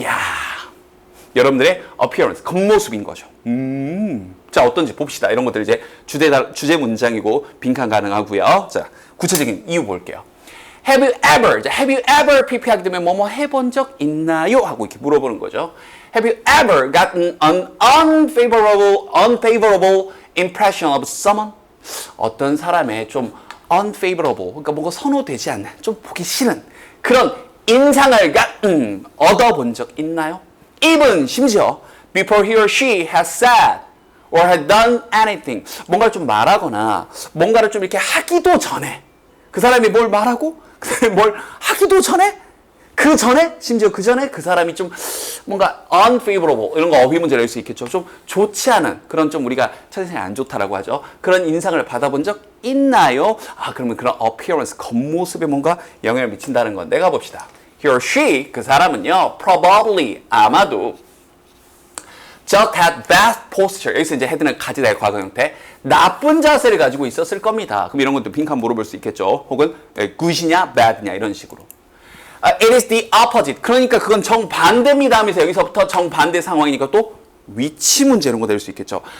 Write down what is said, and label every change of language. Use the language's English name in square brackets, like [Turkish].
[Korean] 이야, 여러분들의 appearance, 겉모습인 거죠. 자, 어떤지 봅시다. 이런 것들 이제 주제 문장이고 빈칸 가능하고요. 자, 구체적인 이유 볼게요. [English] Have you ever [Korean] PP하게 되면 뭐뭐 해본 적 있나요? 하고 이렇게 물어보는 거죠. [English] Have you ever gotten an unfavorable impression of someone? [Korean] 어떤 사람의 좀 unfavorable, 그러니까 뭔가 선호되지 않는, 좀 보기 싫은 그런 인상을 얻어본 적 있나요? Even 심지어 [English] before he or she has said or had done anything, [Korean] 뭔가를 좀 말하거나 뭔가를 좀 이렇게 하기도 전에 그 사람이 뭘 말하고 그 사람이 뭘 하기도 전에 심지어 그 전에 그 사람이 좀 뭔가 unfavorable 이런 거 어휘 문제를 낼 수 있겠죠. 좀 좋지 않은 그런 좀 우리가 첫인상이 안 좋다라고 하죠. 그런 인상을 받아본 적 있나요? 아, 그러면 그런 appearance 겉모습에 뭔가 영향을 미친다는 건 내가 봅시다. [English] He or she [Korean] 그 사람은요 [English] probably [Korean] 아마도 [English] just had bad posture. [Korean] 여기서 이제 head는 가지다의 과거 형태. 나쁜 자세를 가지고 있었을 겁니다. 그럼 이런 것도 빈칸 물어볼 수 있겠죠. 혹은 good이냐 bad냐 이런 식으로. [English] It is the opposite. [Korean] 그러니까 그건 정반대입니다 하면서 여기서부터 정반대 상황이니까 또 위치 문제 이런 거 될 수 있겠죠.